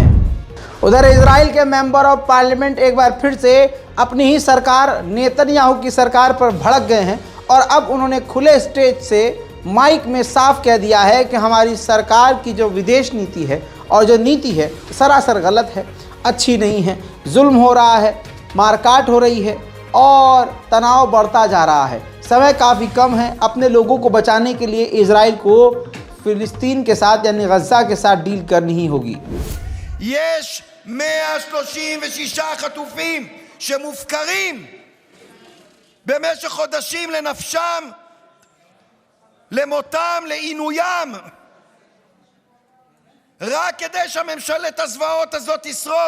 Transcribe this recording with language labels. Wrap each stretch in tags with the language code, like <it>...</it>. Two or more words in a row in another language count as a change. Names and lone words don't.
<hi>उधर इजराइल के</hi> <en>member of parliament</en> <hi>एक बार फिर से अपनी ही सरकार नेतन्याहू की सरकार पर भड़क गए हैं और अब उन्होंने खुले स्टेज से माइक में साफ कह दिया है कि हमारी सरकार की जो विदेश नीति है और जो नीति है सरासर गलत है, अच्छी नहीं है, जुल्म हो रहा है, मारकाट हो रही है और तनाव बढ़ता जा रहा है। समय काफ़ी कम है। अपने लोगों को बचाने के लिए इजराइल को फिलिस्तीन के साथ यानी गज़ा के साथ डील करनी ही होगी।</hi> <he>יש 136 חטופים שמופקרים במשך חודשים לנפשם, למותם, לעינוים, רק כדי שהממשלת הזוועות הזאת תשרוד.</he>